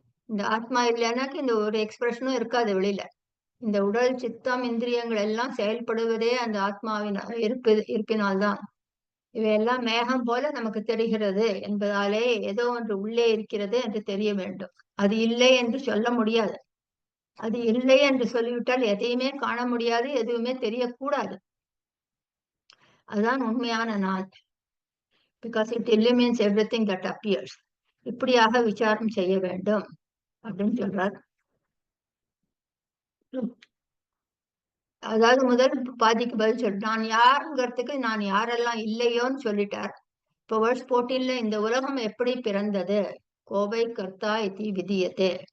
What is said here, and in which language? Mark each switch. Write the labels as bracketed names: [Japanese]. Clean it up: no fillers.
[Tamil] இந்த ஆத்மா இல்லைன்னாக்க இந்த ஒரு எக்ஸ்பிரஷனும் இருக்காது வெளியில. இந்த உடல், சித்தம், இந்திரியங்கள் எல்லாம் செயல்படுவதே அந்த ஆத்மாவின் இருப்பினால்தான். இவையெல்லாம் மேகம் போல நமக்கு தெரிகிறது என்பதாலே ஏதோ ஒன்று உள்ளே இருக்கிறது என்று தெரிய வேண்டும். அது இல்லை என்று சொல்ல முடியாது. அது இல்லை என்று சொல்லிவிட்டால் எதையுமே காண முடியாது, எதுவுமே தெரியக்கூடாது. அதுதான் உண்மையான நான். [English] Because it illumines everything that appears. [Tamil] இப்படியாக விசாரம் செய்ய வேண்டும் அப்படின்னு சொல்றார். அதாவது முதல் பாதிக்கு பதில் நான் யாருங்கிறதுக்கு நான் யாரெல்லாம் இல்லையோன்னு சொல்லிட்டார். இப்போ வேர்ஸ் 14ல இந்த உலகம் எப்படி பிறந்தது, கோவை கர்த்தா இதி விதியதே.